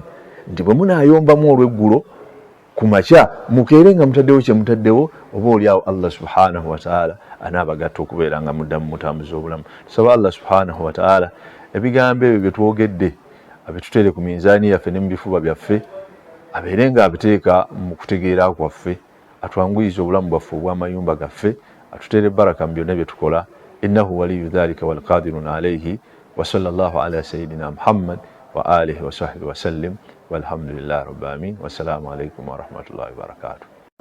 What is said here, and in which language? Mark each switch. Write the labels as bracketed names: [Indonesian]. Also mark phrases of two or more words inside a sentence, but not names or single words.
[Ganda] Nti bwe munaayombamu olw'eggulo ku makya mukeere nga mutaddewo kye mutaddewo, oba oliawo [Arabic] الله سبحانه وتعالى [Ganda] anaabagatta okubeera nga muddamu mutambuza obulamu. Tusaba [Arabic] الله سبحانه وتعالى [Ganda] ebigambo ebyo bye twogedde abitutere ku minzaani yaffe ne mu bifuba byaffe, abeere nga abiteeka mu kutegeera kwaffe, atwanguyiza obulamu bwaffe obw'amayumba gaffe, atutere baraka mu byonna bye tukola. [Arabic] إنه ولي ذلك والقادر عليه. وصلى الله على سيدنا محمد وعلى آله وصحبه وسلم والحمد لله رب العالمين. والسلام عليكم ورحمة الله وبركاته.